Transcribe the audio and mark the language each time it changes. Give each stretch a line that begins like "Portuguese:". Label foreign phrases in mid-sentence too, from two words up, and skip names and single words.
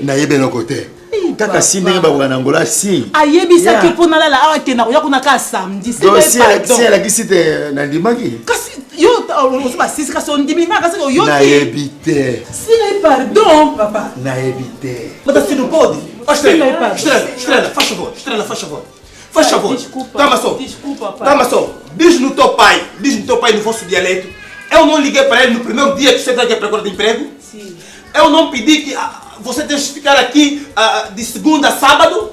Lingala: nayebi eloko te kaka si ndenge bakoka na ngola si ayebisaki mpo nalala awa kenda koya kuna kaka samedi si alakisi te nandimaki kasi yo osi basisi kasi ondimi nga kasi oyo te nayebi te si pardon papa nayebi te
Portuguese: mas assim não pode Estrela, faz favor calma só diz no teu pai no vosso dialeto eu não liguei para ele no primeiro dia que você está aqui à procura de emprego sim. Eu não pedi que você tenha que ficar aqui de segunda a sábado.